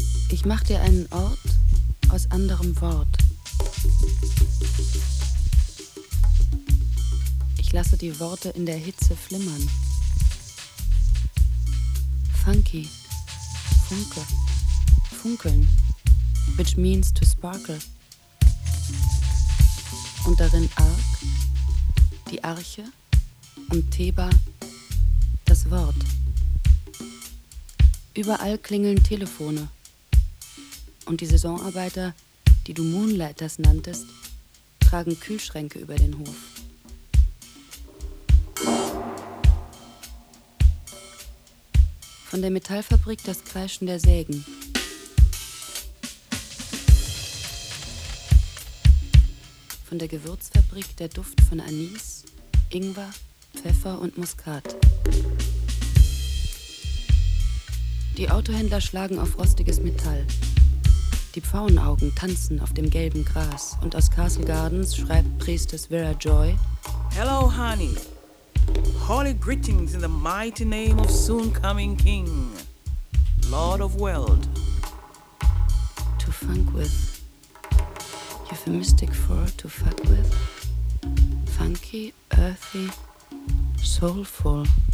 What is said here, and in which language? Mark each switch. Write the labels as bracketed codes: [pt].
[de] Ich mach dir einen Ort aus anderem Wort. Ich lasse die Worte in der Hitze flimmern. [en] Funky, Funke, funkeln, which means to sparkle. [de] Und darin Ark, die Arche, und Theba, das Wort. Überall klingeln Telefone. Und die Saisonarbeiter, die du Moonlighters nanntest, tragen Kühlschränke über den Hof. Von der Metallfabrik das Kreischen der Sägen. Von der Gewürzfabrik der Duft von Anis, Ingwer, Pfeffer und Muskat. Die Autohändler schlagen auf rostiges Metall. Die Pfauenaugen tanzen auf dem gelben Gras und aus Castle Gardens schreibt Priestess Vera Joy: [en] Hello, honey. Holy greetings in the mighty name of soon coming king, Lord of World. To funk with. Euphemistic for to fuck with. Funky, earthy, soulful.